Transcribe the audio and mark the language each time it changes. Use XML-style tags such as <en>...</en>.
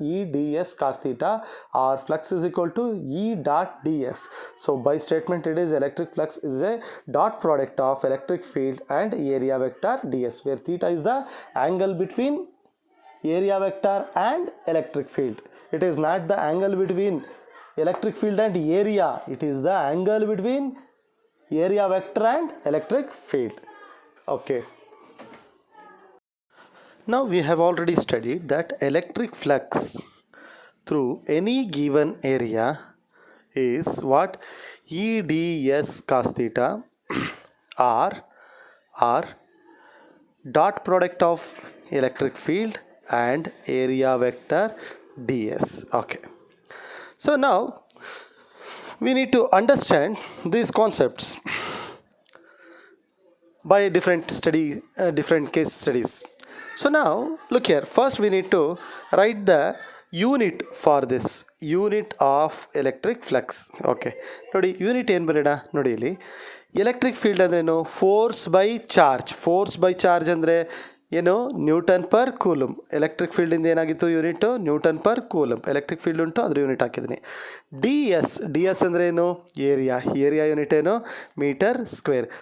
<en>E D S cos theta or flux is equal to E dot D S. So by statement it is electric flux is a dot product of electric field and area vector D S, where theta is the angle between area vector and electric field. It is not the angle between electric field and area, it is the angle between area vector and electric field. Okay. Now we have already studied that electric flux through any given area is what? E ds cos theta or dot product of electric field and area vector ds. Okay, so now we need to understand these concepts by different case studies. So now look here, first we need to write the unit for this, unit of electric flux.</en> <kn>Okay, ನೋಡಿ unit ಏನು ಬರೋಣ ನೋಡಿ, ಇಲ್ಲಿ electric field ಅಂದ್ರೇನು? Force by charge ಅಂದರೆ ಏನು? Newton per coulomb. Electric ಫೀಲ್ಡಿಂದ ಏನಾಗಿತ್ತು unit? Newton per coulomb. Electric field ಉಂಟು, ಅದ್ರ ಯೂನಿಟ್ ಹಾಕಿದ್ದೀನಿ. ಡಿ ಎಸ್ ಅಂದರೆ ಏನು? ಏರಿಯಾ ಯೂನಿಟ್ ಏನು? Metre square.</kn>